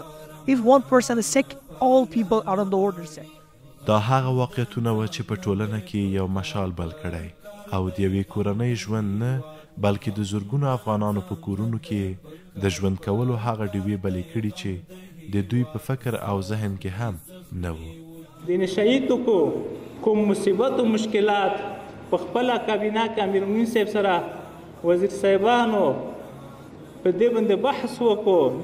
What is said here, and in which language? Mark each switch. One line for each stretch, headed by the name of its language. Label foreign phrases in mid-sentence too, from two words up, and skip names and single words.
English: If one person is sick, all people around the world are sick.
Pashto: دا هغه واقعیتونه و چې په ټولنه کې یو مشال بل کړی او د یوې کورنۍ ژوند نه بلکې د زرګونو افغانانو په کورونو کې د ژوند کولو هغه ډیوې بلې کړي چې د دوی په فکر او ذهن کې هم نه وو. د نشهیي توکو کوم مصیبت او مشکلات په خپله کابینه کې امیرالمؤمنین صاحب سره وزیر صاحبانو په دې باندې بحث وکړو.